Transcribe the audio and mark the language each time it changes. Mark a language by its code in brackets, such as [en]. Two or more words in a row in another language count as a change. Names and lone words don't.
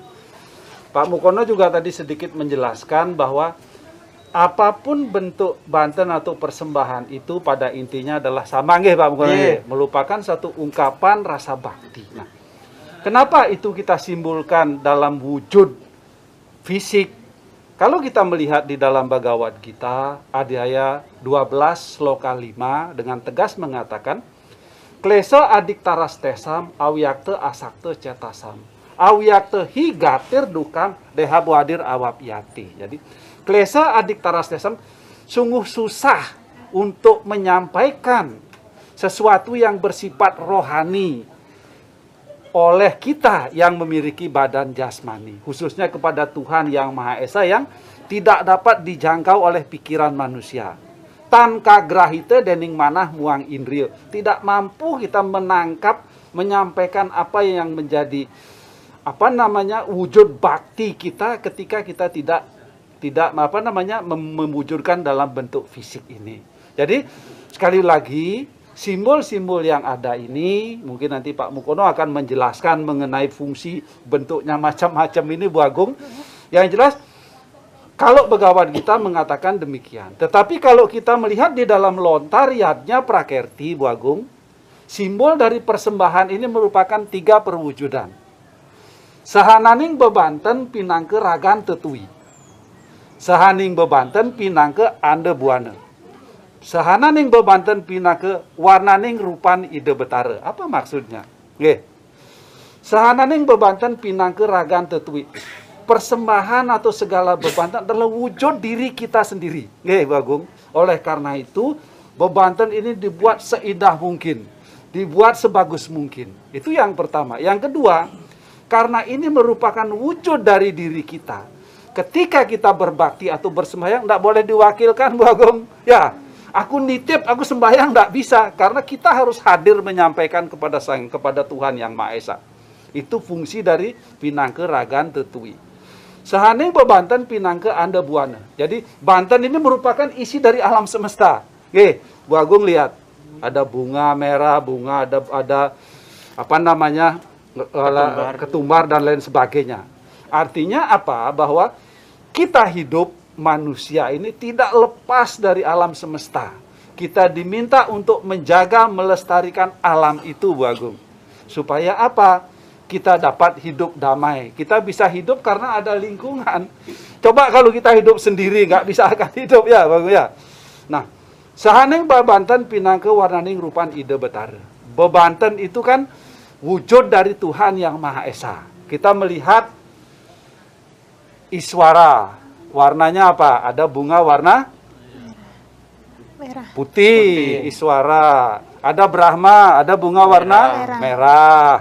[id] Pak Mukono juga tadi sedikit menjelaskan bahwa apapun bentuk banten atau persembahan itu pada intinya adalah sama, nggih Pak Mukono, merupakan satu ungkapan rasa bakti. Nah, kenapa itu kita simbolkan dalam wujud fisik? Kalau kita melihat di dalam Bhagavad Gita, Adhyaya 12, Sloka 5, dengan tegas mengatakan, [sa] Klesa adik taras tesam, awyakte asakte cetasam, awyakte higatir dukam, dehabuadir awapyati. [id] Jadi, [sa] klesa adik taras tesam, [id] sungguh susah untuk menyampaikan sesuatu yang bersifat rohani oleh kita yang memiliki badan jasmani, khususnya kepada Tuhan Yang Maha Esa yang tidak dapat dijangkau oleh pikiran manusia. [kaw] Tan kagrahite dening manah muang indriyo, [id] tidak mampu kita menangkap, menyampaikan apa yang menjadi wujud bakti kita ketika kita tidak mewujudkan dalam bentuk fisik ini. Jadi sekali lagi, simbol-simbol yang ada ini, mungkin nanti Pak Mukono akan menjelaskan mengenai fungsi bentuknya macam-macam ini, Bu Agung. Yang jelas, kalau Bhagavad Gita mengatakan demikian. Tetapi kalau kita melihat di dalam lontar yadnya Prakerti, Bu Agung, simbol dari persembahan ini merupakan 3 perwujudan. [ban] Sahananing bebanten pinangke ragan tetui. Sahaning bebanten pinangke ande buana. Sahananing bebanten pinangke warnaning rupan ide betara. [id] Apa maksudnya? Nggih. [ban] Sahananing bebanten pinangke ragan tetui. [id] Persembahan atau segala bebanten adalah wujud diri kita sendiri. Nggih, Bu Agung. Oleh karena itu, bebanten ini dibuat seindah mungkin, dibuat sebagus mungkin. Itu yang pertama. Yang kedua, karena ini merupakan wujud dari diri kita. Ketika kita berbakti atau bersembahyang, tidak boleh diwakilkan, Bu Agung. Ya, aku nitip, aku sembahyang, tidak bisa. Karena kita harus hadir menyampaikan kepada Tuhan Yang Maha Esa. Itu fungsi dari [ban] pinangke ragan tetui. Sahaning bebanten pinangke anda buana. [id] Jadi banten ini merupakan isi dari alam semesta. Oke, Bu Agung lihat. Ada bunga merah, bunga, ada ketumbar dan lain sebagainya. Artinya apa? Bahwa kita hidup manusia ini tidak lepas dari alam semesta. Kita diminta untuk menjaga, melestarikan alam itu, Bu Agung. Supaya apa? Kita dapat hidup damai. Kita bisa hidup karena ada lingkungan. Coba kalau kita hidup sendiri, nggak bisa akan hidup, ya, Bang, ya. Nah, [ban] sahaning bebanten pinangke warnaning rupan ide betara. [id] Bebanten itu kan wujud dari Tuhan Yang Maha Esa. Kita melihat Iswara. Warnanya apa? Ada bunga warna merah. Putih. Iswara. Ada Brahma, ada bunga warna merah.